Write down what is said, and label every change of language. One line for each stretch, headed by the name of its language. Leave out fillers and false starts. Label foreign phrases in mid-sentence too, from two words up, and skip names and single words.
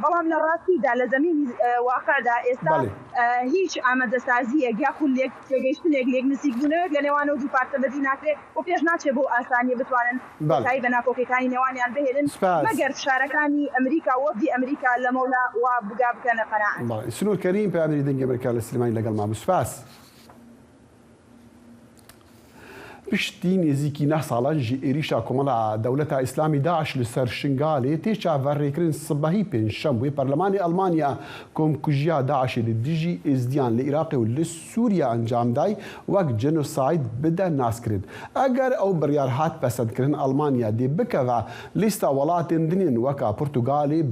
Central Kurdish: بەڵام لە ڕاستیدا لە زەمینی واقعدا ئێستا هیچ ئامادەسازیەک یاخود تێگەیشتنێک لێک نزیک بوونەوەک لە نێوان و دوو پارتە بەدی ناکرێت و پێش ناچێت بۆ ئاسانی بتوانن تایی بە ناکۆکەکانی نێوانیان بهێنن مەگەر فشارەکانی ئەمریکا وەفدی ئەمریکا لە مەولا وا بگا بکەنە قەناعەت. سنوور کەریم پێیانی دەنگی ئەمریکا لە سلێمانی لەگەڵ مابوو. سوپاس.
Kurdish: پشتی نزیکی 9 ساڵان ji êrîşa Komala Dewleta İslamî Daeş li ser Şingalê tê çaverrêkirin sibehî pênçşemûyê Perlemanê Almanya komkujiya Daeşê li dijî êzdiyan li Iraqê û li Sûriye encam day wek genosayd bide naskirin. Eger ew biryar hat pesendkirin Almanya dê bikeve lîsta welatên dinên weka Portugalê,